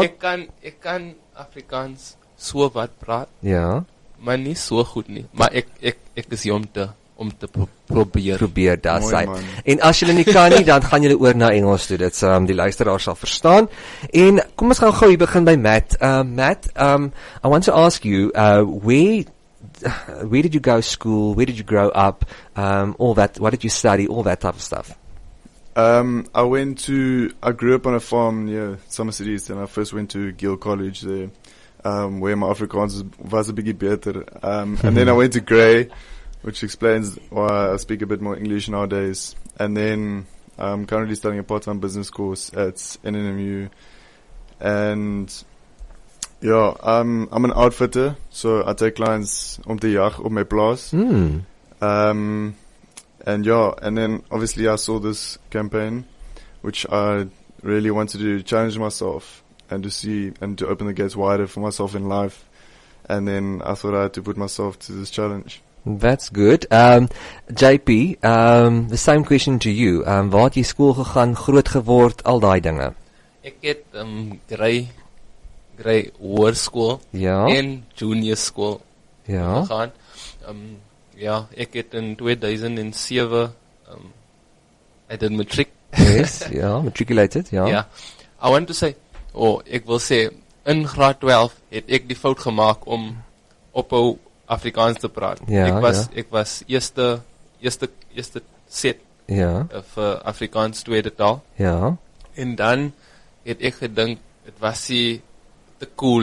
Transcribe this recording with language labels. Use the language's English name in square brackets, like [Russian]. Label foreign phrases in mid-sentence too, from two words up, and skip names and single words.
[Afrikaans] Ek kan Afrikaans so wat praat. Ja. Maar nie so goed nie. Maar ek is hier om te probeer. Probeer, daar sê. En as julle nie kan nie, dan gaan julle oor na Engels toe. Dit die luisteraars sal verstaan. En kom ons gaan gou hier begin by Matt. [English] Matt, I want to ask you, where did you go to school? Where did you grow up? All that. What did you study? All that type of stuff. I grew up on a farm near Somerset East, and I first went to Gill College there, where my Afrikaans was a bit better. And then I went to Grey, which explains why I speak a bit more English nowadays. And then I'm currently studying a part-time business course at NNMU. And yeah, I'm an outfitter, so I take clients [Afrikaans] om te jag op my plaas. [English] And yeah, and then obviously I saw this campaign, which I really wanted to challenge myself and to see and to open the gates wider for myself in life. And then I thought I had to put myself to this challenge. That's good. JP, the same question to you. [Afrikaans] Waar het jy skool gegaan, groot geword, al daai dinge? Ek het Grey hoërskool en [English] junior school [Afrikaans] gegaan. Ja, ek het in 2007 [English] I did matric. Yes, matriculated, Ja. I want to say, [Afrikaans] ek wil sê in graad 12 het ek die fout gemaak om ophou Afrikaans te praat. Ek was eerste set vir Afrikaans tweede taal. Ja. En dan het ek gedink dit was nie te cool.